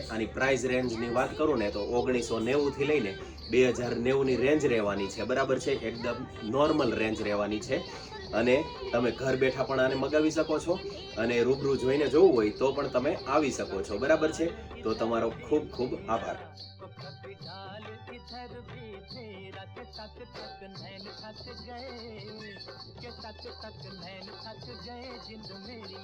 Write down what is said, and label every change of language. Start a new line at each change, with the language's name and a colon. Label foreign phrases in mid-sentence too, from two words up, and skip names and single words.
Gujarati: આની
English: price rangeની
Gujarati: વાત કરું ને તો 1990 થી લઈને 2090 ની રેન્જ રહેવાની છે, બરાબર છે? એકદમ
English: normal range
Gujarati: રહેવાની છે અને તમે ઘર બેઠા પણ આને મગાવી શકો છો અને રૂબરૂ જોઈને જોવું હોય તો પણ તમે આવી શકો છો, બરાબર છે? તો તમારો ખૂબ ખૂબ આભાર.
Punjabi: ਇਧਰ ਭੀ ਤੇਰਾ ਕੇ ਤਕ ਨੈਣ ਥੱਕ ਗਏ, ਕੇ ਤਕ ਨੈਣ ਥੱਕ ਗਏ ਜਿੰਦ ਮੇਰੀ।